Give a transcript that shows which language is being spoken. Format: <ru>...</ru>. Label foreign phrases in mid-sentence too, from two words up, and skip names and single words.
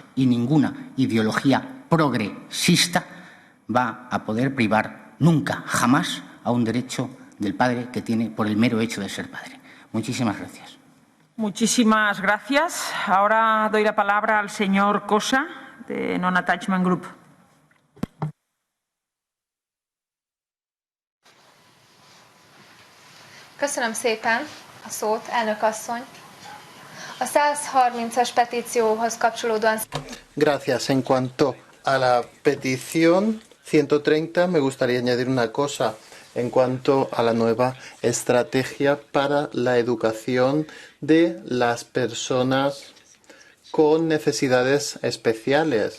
<es>Y ninguna ideología progresista va a poder privar nunca, jamás, a un derecho del padre que tiene por el mero hecho de ser padre. Muchísimas gracias. Muchísimas gracias. Ahora doy la palabra al señor Cosa, de Non-Attachment Group.</es> <hu>Köszönöm szépen a szót, elnök asszony. A 130-as petícióhoz kapcsolódóan...</hu> <es>Gracias. En cuanto a la petición 130, me gustaría añadir una cosa. En cuanto a la nueva estrategia para la educación de las personas con necesidades especiales.</es>